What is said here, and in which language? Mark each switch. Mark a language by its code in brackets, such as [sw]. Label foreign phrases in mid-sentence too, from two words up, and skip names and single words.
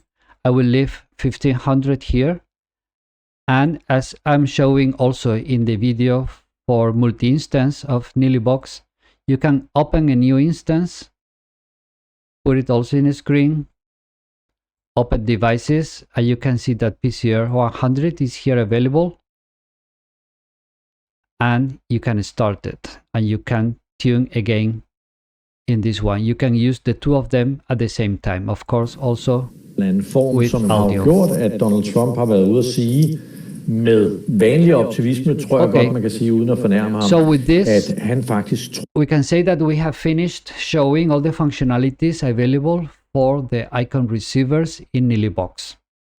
[en] I will leave 1500 here, and as I'm showing also in the video for multi-instance of niliBOX, you can open a new instance, put it also in a screen, open devices, and you can see that PCR100 is here available, and you can start it, and you can tune again. In this one, you can use the two of them at the same time, of course, also with audio. [da] Gjort, at Donald Trump har været ude at sige med vanlig optimisme, tror jeg godt man kan sige uden at fornærme ham. [en] So with this, [da] at han faktisk [en] we can say that we have finished showing all the functionalities available for the Icom receivers in niliBOX.